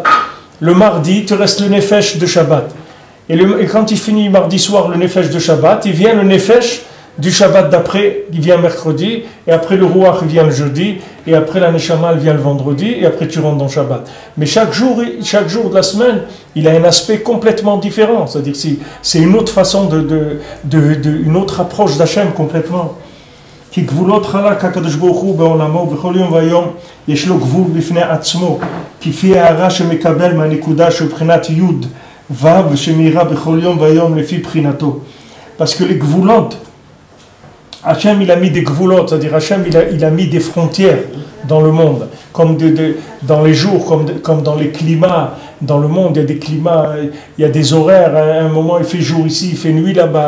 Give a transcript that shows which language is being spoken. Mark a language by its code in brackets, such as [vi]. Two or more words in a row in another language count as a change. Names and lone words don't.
[fr] Le mardi, il te reste le Nefesh de Shabbat. Et quand il finit mardi soir le Nefesh de Shabbat, il vient le Nefesh du Shabbat d'après, il vient mercredi, et après le roi il vient le jeudi, et après la Neshama elle vient le vendredi, et après tu rentres dans Shabbat. Mais chaque jour de la semaine, il a un aspect complètement différent. C'est-à-dire c'est une autre façon une autre approche d'Hachem complètement. [he] כי גבולות חלק הקדוש ברוך הוא בעולמו בכל יום ויום יש לו גבול בפני עצמו כפי הערה שמקבל מהנקודה של בחינת י' ו' שמאירה בכל יום ויום לפי בחינתו. [fr] Parce que les gvulot, Hachem il a mis des gvulot, c'est-à-dire Hachem il a mis des frontières dans le monde, comme dans les jours, comme dans les climats. Dans le monde, il y a des climats, il y a des horaires. À un moment, il fait jour ici, il fait nuit là-bas.